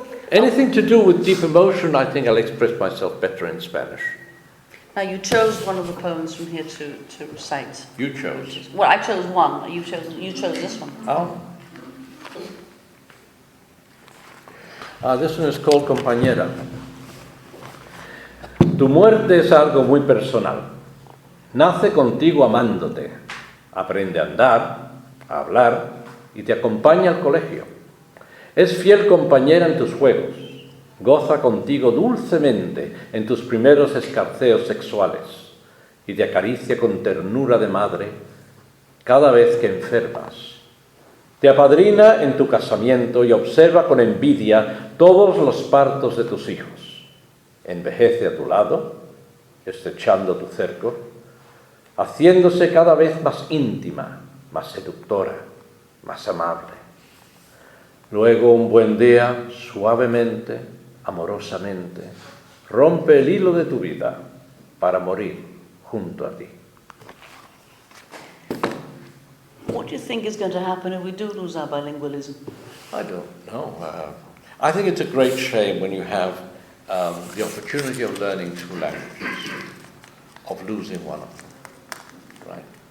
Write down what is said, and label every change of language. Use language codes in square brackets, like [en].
[en] Anything to do with deep emotion, I think I'll express myself better in Spanish. Now, you chose one of the poems from here to recite. You chose. Well, I chose one. You chose this one. Oh. This one is called Compañera. [es] Tu muerte es algo muy personal. Nace contigo amándote. Aprende a andar, a hablar y te acompaña al colegio. Es fiel compañera en tus juegos. Goza contigo dulcemente en tus primeros escarceos sexuales y te acaricia con ternura de madre cada vez que enfermas. Te apadrina en tu casamiento y observa con envidia todos los partos de tus hijos. Envejece a tu lado, estrechando tu cerco, haciéndose cada vez más íntima, más seductora, más amable. Luego, un buen día, suavemente, amorosamente, rompe el hilo de tu vida para morir junto a ti. [en] What do you think is going to happen if we do lose our bilingualism? I don't know. I think it's a great shame when you have the opportunity of learning 2 languages, of losing one of them, right?